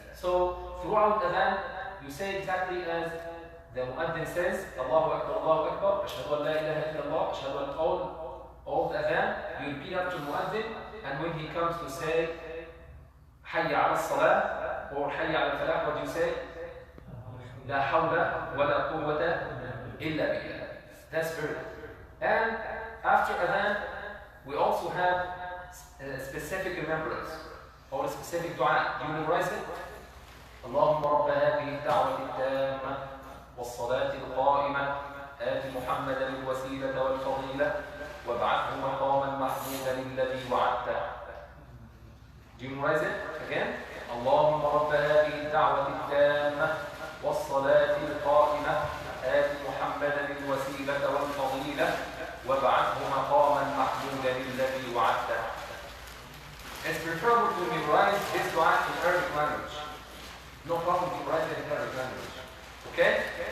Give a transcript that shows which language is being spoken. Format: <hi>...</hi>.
<en>So throughout Adhaan, you say exactly as the Mu'adhin says, Allahu Akbar, Ashhadu an la ilaha illallah, Ashhadu an all the Adhaan, you repeat after Mu'adhin, and when he comes to say Hayya ala salah or Hayya ala falah, what do you say?</en> <ar>La hawla wa la quwwata illa billah.</ar> <en>That's very good. And after Adhaan, we also have a specific remembrance or a specific dua. Do you memorize it?</en> <ar>اللهم رب هذه الدعوة التامة والصلاة القائمة آت محمدا الوسيلة والفضيلة وابعثه مقاما محمودا الذي وعدته.</ar> <en>Do you memorize it again?</en> <ar>اللهم رب هذه الدعوة التامة والصلاة القائمة آت محمدا الوسيلة والفضيلة وابعثه مقاما محمودا الذي وعدته.</ar> <en>It's preferable to memorize this dua in Arabic language. No problem to write it in Arabic language. Okay?</en>